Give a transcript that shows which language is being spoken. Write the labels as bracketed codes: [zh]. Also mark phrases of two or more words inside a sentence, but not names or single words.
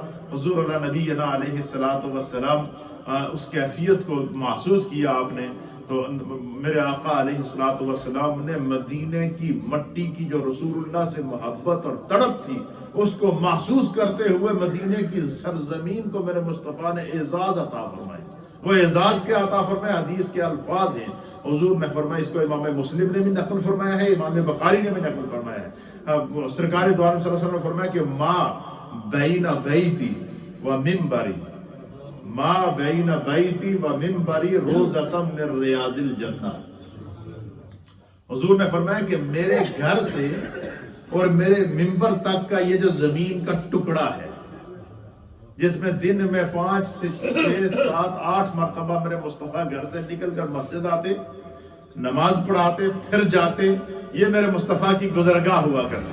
[ur] حضور اللہ نبینا [ar] علیہ الصلوۃ والسلام [ur] اس کیفیت کو محسوس کیا آپ نے، تو میرے آقا [ar] علیہ الصلوۃ والسلام [ur] نے مدینے کی مٹی کی جو رسول اللہ سے محبت اور تڑپ تھی اس کو محسوس کرتے ہوئے مدینے کی سرزمین کو میرے مصطفیٰ نے اعزاز عطا فرمایا. وہ اعزاز کے عطا فرمایا، حدیث کے الفاظ ہیں. حضور نے فرمایا، اس کو امام مسلم نے بھی نقل فرمایا ہے، امام بخاری نے بھی نقل فرمایا ہے. سرکار دو عالم [ar] صلی اللہ علیہ وسلم [ur] نے فرمایا کہ [ar] ما بین بیتی و منبری، ما بین بیتی و منبری روضۃ من ریاض الجنہ. [ur] حضور نے فرمایا کہ میرے گھر سے اور میرے منبر تک کا یہ جو زمین کا ٹکڑا ہے، جس میں دن میں 5 سے 6 7 8 مرتبہ میرے مصطفیٰ گھر سے نکل کر مسجد آتے، نماز پڑھاتے، پھر جاتے، یہ میرے مصطفیٰ کی گزرگاہ ہوا کرتی.